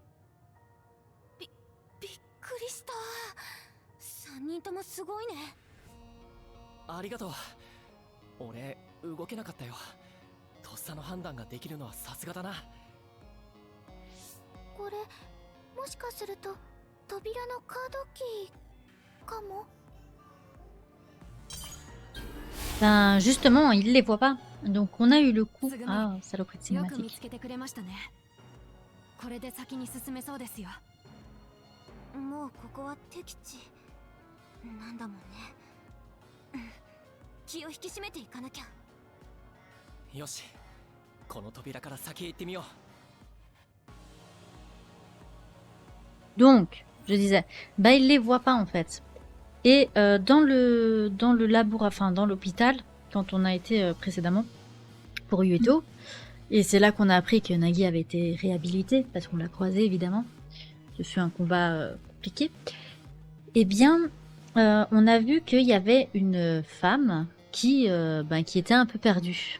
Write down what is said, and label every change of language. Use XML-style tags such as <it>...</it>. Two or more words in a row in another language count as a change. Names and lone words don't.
<ja>びっくりした。3人ともすごいね。ありがとう。俺動けなかったよ。とっさの判断ができるのはさすがだな。これもしかすると扉のカードキーかも。</ja> <fr>Ben justement, il les voit pas. Donc on a eu le coup. Ah, saloperie de</fr> <ja>よく見</ja> <fr>cinématique.</fr> <ja>つけてくれましたね。これで先に進めそうですよ。もうここは敵地なんだもんね。気を引き締めていかなきゃ。よし、この扉から先へ行ってみよう。</ja> <fr>Donc, je disais, bah il les voit pas en fait. Et dans le labour, enfin dans l'hôpital, quand on a été précédemment pour Yueto, et c'est là qu'on a appris que Nagi avait été réhabilité, parce qu'on l'a croisé évidemment, ce fut un combat compliqué, eh bien on a vu qu'il y avait une femme qui était un peu perdue.</fr>